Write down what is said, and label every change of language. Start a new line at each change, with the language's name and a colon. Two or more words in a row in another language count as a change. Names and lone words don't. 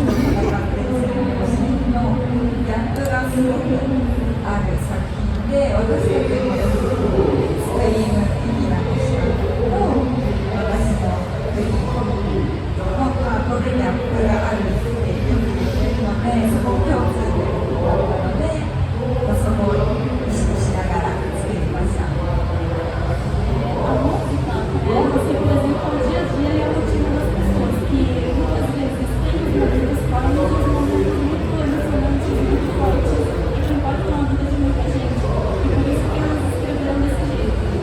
Japanese: と戦っている戦闘シーンのギャップがすごくある作品で、私たちもよくスクリーム的な視点と私のフリーのパートでギャップがあるっていうので、そこを共通点だったので、そこを意識しながら作りました
Portuguese: 。A música, ela se representa o dia a dia e a rotina das pessoas, que muitas vezes tem momentos calmos e momentos muito emocionantes, muito fortes, e que impactam a vida de muita gente. E por isso que elas escreveram desse jeito.